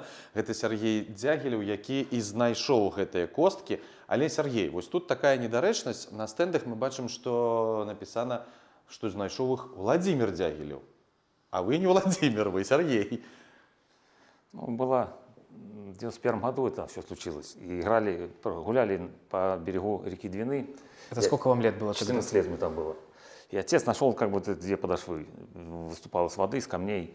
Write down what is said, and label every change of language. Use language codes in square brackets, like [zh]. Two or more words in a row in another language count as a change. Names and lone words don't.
[be] Гэта Сергей Дзягілеў, які і знайшоў гэтыя косткі. Але, Сергей, вось тут такая недарэчнасць. На стэндах мы бачым, што напісана што знайшоў іх Владзімір Дзягілеў. А вы не Владимир, вы Сергей. [ru] Ну, было в 91 году это все случилось. И играли, гуляли по берегу реки Двины. Это сколько вам лет было? 14 лет мне там было. И отец нашел как бы две подошвы. Выступал из воды, из камней.